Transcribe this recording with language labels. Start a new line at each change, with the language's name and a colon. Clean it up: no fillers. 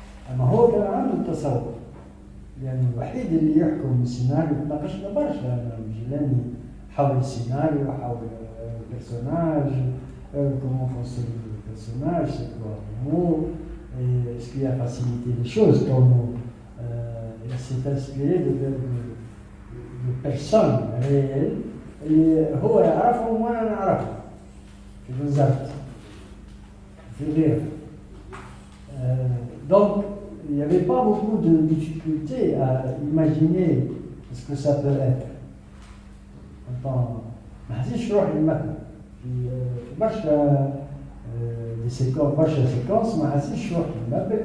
Arabic: اما هو كان عنده التصور لأنه الوحيد اللي يحكم السيناريو. تناقشنا برشا أنا وجيلاني حول السيناريو حول البرسوناج
French: comment fonctionne le personnage, c'est quoi le mot, est-ce qu'il a facilité les choses comme il s'est inspiré de personnes réelles
Arabic: اللي هو يعرفهم وأنا نعرفهم في بالضبط في غيره.
French: Donc il n'y avait pas beaucoup de difficultés à imaginer ce que ça peut être.
Arabic: ما حسيتش روحي نمثل في برشا دي سيكونس برشا سيكونس ما حسيتش روحي نمثل.